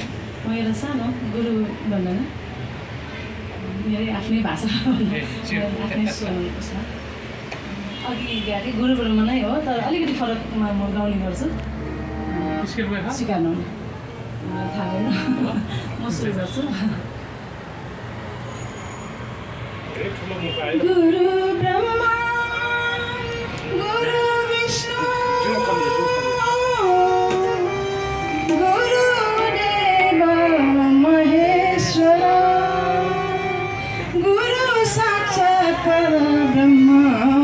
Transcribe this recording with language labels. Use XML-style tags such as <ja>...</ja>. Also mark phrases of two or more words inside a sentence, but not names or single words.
<ne>म एउटा सानो गुरु भन्दैन, मेरै आफ्नै भाषा आफ्नै स्वरको छ। अघि गाडी गुरुमा नै हो, तर अलिकति फरकमा म गाउने गर्छु। सिकाउनु थाहा भएन, म सुरु गर्छु।</ne> <sa>गुरु ब्रह्मा गुरु विष्णु गुरुदेव महेश्वर गुरु साक्षात् परब्रह्म</sa>